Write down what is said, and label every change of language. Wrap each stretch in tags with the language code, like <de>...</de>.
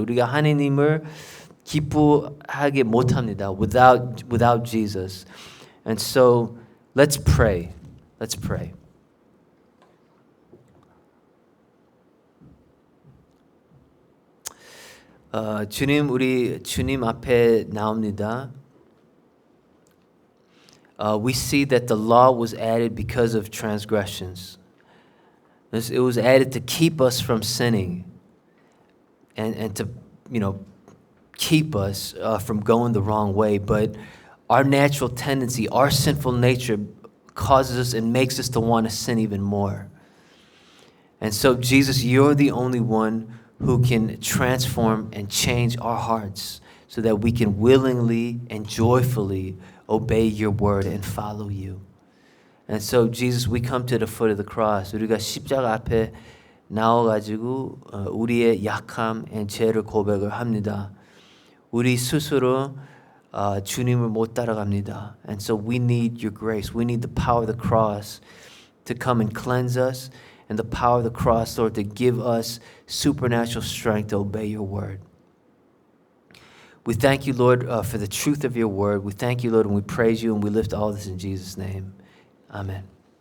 <ko>우리가 하나님을 기쁘하게 못합니다.</ko> <en>Without Jesus. And so let's pray. Let's pray.</en> <ko>우리 주님 앞에 나옵니다.</ko> <en>We see that the law was added because of transgressions. It was added to keep us from sinning and to, keep us from going the wrong way. But our natural tendency, our sinful nature causes us and makes us to want to sin even more. And so, Jesus, you're the only one who can transform and change our hearts so that we can willingly and joyfully obey your word and follow you. And so, Jesus, we come to the foot of the cross.</en> <ko>우리가 십자가 앞에 나와가지고 우리의 약함 and 죄를 고백을 합니다. 우리 스스로 주님을 못 따라갑니다.</ko> <en>And so we need your grace. We need the power of the cross to come and cleanse us, and the power of the cross, Lord, to give us supernatural strength to obey your word. We thank you, Lord, for the truth of your word. We thank you, Lord, and we praise you, and we lift all this in Jesus' name. Amen.</en>